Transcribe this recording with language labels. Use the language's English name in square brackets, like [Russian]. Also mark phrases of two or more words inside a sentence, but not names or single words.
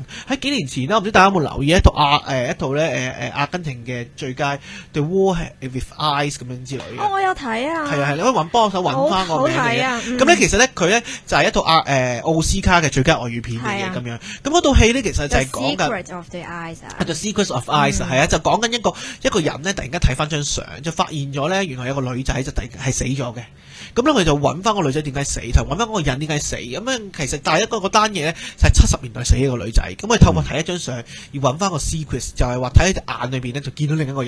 [Cantonese] 喺幾年前啦，唔知大家有冇留意一套阿根廷嘅最佳 The War with Eyes 咁樣之類嘅。我有睇啊。係啊係，你可以幫手揾翻個名嚟嘅。咁咧其實咧佢咧就係一套奧斯卡嘅最佳外語片嚟嘅咁樣。咁嗰套戲咧其實就係講緊 The Secret of the Eyes 啊。 The Secret of Eyes 係啊，就講緊一個人咧，突然間睇翻張相，就發現咗咧，原來有個女仔就突然係死咗嘅。咁咧佢就揾翻個女仔點解死，同揾翻嗰個人點解死。咁樣其實但係嗰單嘢咧就係70年代死嘅個女仔。咁佢透過睇一張相而揾翻個 secret， 就係話睇喺隻眼裏邊咧就見到另一個人。